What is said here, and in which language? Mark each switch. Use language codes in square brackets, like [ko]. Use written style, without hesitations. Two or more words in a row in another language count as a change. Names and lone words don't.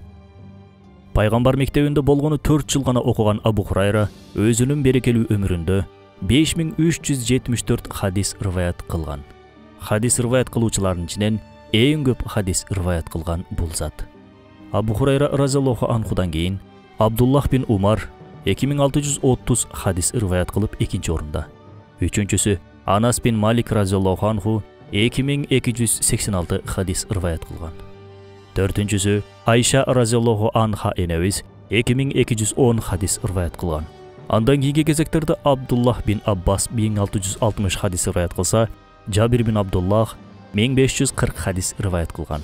[ky] Пайгамбар мектебинде болгону 4 жыл гана окуган Абу Хурайра өзүнүн берекелүү өмүрүндө 5374 хадис риваят кылган. Хадис риваят кылуучулардын ичинен эң көп хадис риваят кылган бул зат. Абу Хурайра разияллаху анхудан кийин Абдуллах бин Умар 2630 хадис риваят кылып 2-нчи орунда. Үчүнчүсү Анас бин Малик [ar] رضي الله عنه [ky] 2286 хадис риваят кылган. Төртүнчүсү Айша [ar] رضي الله عنها [ky] энебиз 2210 хадис риваят кылган. Андан кийинки кезектерде Абдуллах бин Аббас 1660 хадис риваят кылса, Жабир бин Абдуллах 1540 хадис риваят кылган.